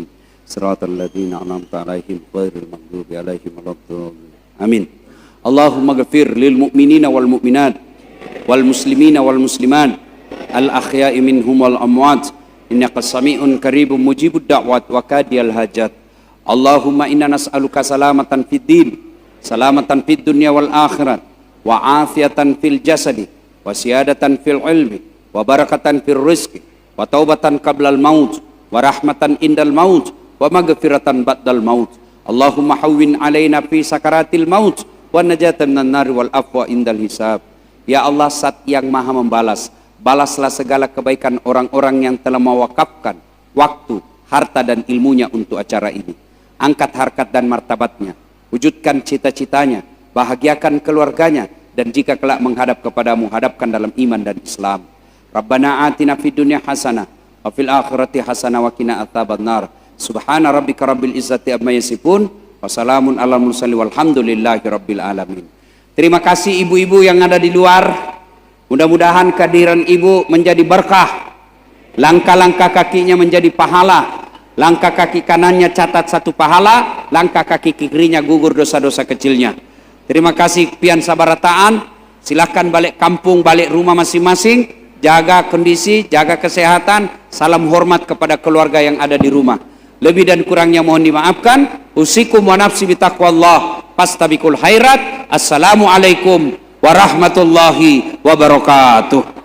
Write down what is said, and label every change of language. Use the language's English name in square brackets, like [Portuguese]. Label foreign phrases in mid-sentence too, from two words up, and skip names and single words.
[Arabic] صراط الذين أنعمت عليهم غير المغضوب عليهم ولا الضالين. Amin. اللهم اغفر للمؤمنين والمؤمنات والمسلمين والمسلمات الأحياء منهم والأموات إنك سميع قريب مجيب الدعوات وقاضي الحاجات. اللهم إنا نسألك سلامة في الدين، سلامة في الدنيا والآخرة، وعافية في الجسد، وزيادة في العلم، وبركة في الرزق، وتوبة قبل الموت، ورحمة عند الموت، ومغفرة بعد الموت. اللهم هون علينا في سكرات الموت والنجاة من النار والعفو عند الحساب. [Indonesian] Ya Allah, Zat yang Maha membalas, balaslah segala kebaikan orang-orang yang telah mewakafkan waktu, harta dan ilmunya untuk acara ini. Angkat harkat dan martabatnya, wujudkan cita-citanya, bahagiakan keluarganya, dan jika kelak menghadap kepadamu, hadapkan dalam iman dan Islam. [Arabic] ربنا آتنا في الدنيا حسنة وفي الآخرة حسنة وقنا عذاب النار. سبحان ربك رب العزة عما يصفون، وسلام على المرسلين والحمد لله رب العالمين. [Indonesian] Terima kasih ibu-ibu yang ada di luar. Mudah-mudahan kehadiran ibu menjadi berkah. Langkah-langkah kakinya menjadi pahala. Langkah kaki kanannya catat 1 pahala, langkah kaki kirinya gugur dosa-dosa kecilnya. Terima kasih [Banjar] pian sabarataan. [Indonesian] Silahkan balik kampung, balik rumah masing-masing. Jaga kondisi, jaga kesehatan. Salam hormat kepada keluarga yang ada di rumah. Lebih dan kurangnya mohon dimaafkan. [Arabic] أوصيكم ونفسي بتقوى الله. فاستبقوا الخيرات. السلام عليكم ورحمة الله وبركاته.